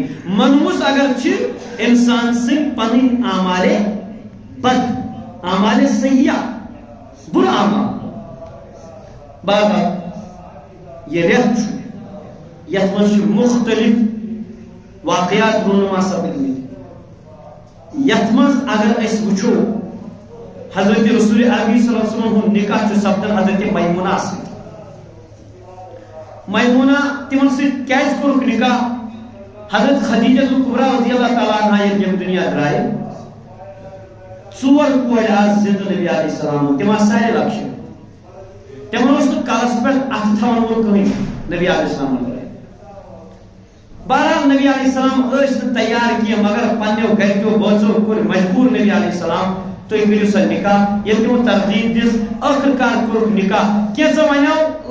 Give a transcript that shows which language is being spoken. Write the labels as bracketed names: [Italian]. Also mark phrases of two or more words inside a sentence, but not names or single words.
[Kashmiri] منحوٗس اگر چھِ انسان سٕنٛدۍ پنٕنۍ اعمالے بد, اعمال سیئہ, برا اعمال. باغ یہ رٮ۪تھ چھُ یتھ منٛز چھِ مختلف واقعات رونما سپدمٕتۍ. یتھ منٛز اگر أسۍ وٕچھو حضرت رسول عربی [Arabic] صلی اللہ علیہ وسلم [Kashmiri] ہُنٛد نکاح چھُ سپدان حضرت میمونہ سۭتۍ. میمونہ تِمن سۭتۍ کیازِ کوٚرُکھ نکاح؟ حضرت خدیجہ الکبریٰ [Arabic] رضی اللہ تعالیٰ عنہا [Kashmiri] ییٚلہِ ییٚمہِ دُنیا درٛایہِ ژور کورِ آز زندٕ نبی [Arabic] علیہ السلام [Kashmiri] تِم آسہٕ سارے لۄکچہِ تِمن اوس نہٕ کلس پٮ۪ٹھ اَتھٕ تھاون وول کٕہٕنۍ نبی [Arabic] علیہ السلام [Kashmiri] بہرحال نبی [Arabic] علیہ السلام [Kashmiri] ٲسۍ نہٕ تیار کینٛہہ مگر پننیو گرِکیو بٲژو کوٚر مجبوٗر نبی [Arabic] علیہ السلام [Kashmiri] تُہۍ کٔرِو سا نکاح ییٚلہِ تِمو ترغیب دِژ ٲخٕر کار کوٚرُکھ نکاح کینٛژھو وَنیو